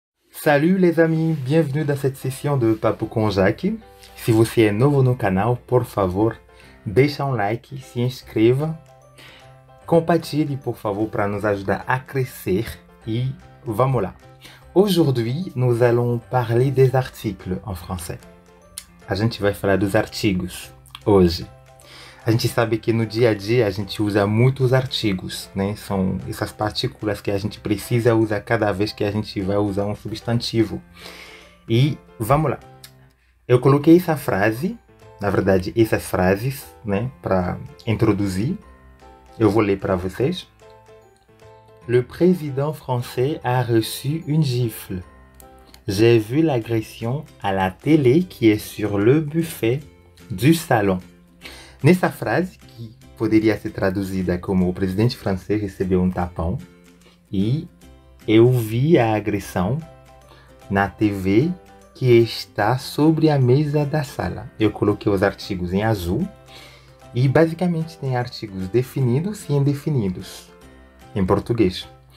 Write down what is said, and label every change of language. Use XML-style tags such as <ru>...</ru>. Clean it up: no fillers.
<fr>Salut les amis, bienvenue dans cette session de Papo com Jaque.</fr> <pt>Se você é novo no canal, por favor, deixa um like, se inscreva, compartilhe por favor para nos ajudar a crescer e vamos lá.</pt> <fr>Aujourd'hui, nous allons parler des articles en français.</fr> <pt>A gente vai falar dos artigos hoje. A gente sabe que no dia a dia a gente usa muitos artigos, né? São essas partículas que a gente precisa usar cada vez que a gente vai usar um substantivo. E vamos lá. Eu coloquei essa frase, na verdade essas frases, né, para introduzir. Eu vou ler para vocês.</pt> <fr>Le président français a reçu une gifle. J'ai vu l'agression à la télé qui est sur le buffet du salon.</fr> <pt>Nessa frase, que poderia ser traduzida como o presidente francês recebeu um tapão, e eu vi a agressão na TV que está sobre a mesa da sala. Eu coloquei os artigos em azul e basicamente tem artigos definidos e indefinidos em português.</pt>